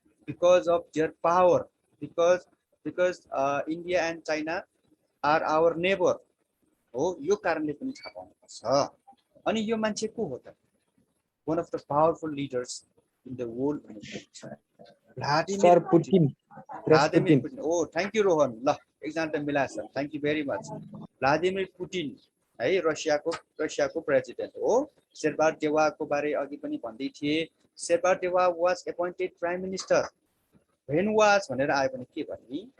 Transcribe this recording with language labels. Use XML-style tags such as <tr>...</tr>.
<en>because of their power, because India and China are our neighbour हो,</en> <ne>यो कारणले पनि थाहा पाउनु पर्छ। अनि यो मान्छे को हो त? One of the powerful leaders in the world भनेको Vladimir Putin.</ne> <en>Vladimir Putin, ओ thank you Rohan.</en> <ne>ल एकजना त मिलाएछ,</ne> <en>Thank you very much.</en> <ne>Vladimir Putin है, रसियाको प्रेसिडेन्ट हो। शेरबहादुर देउवाको बारे अघि पनि भन्दै थिएँ। Sher Bahadur Deuba</ne> <en>was appointed prime minister when was</en> <ne>भनेर आयो भने के भन्ने?</ne>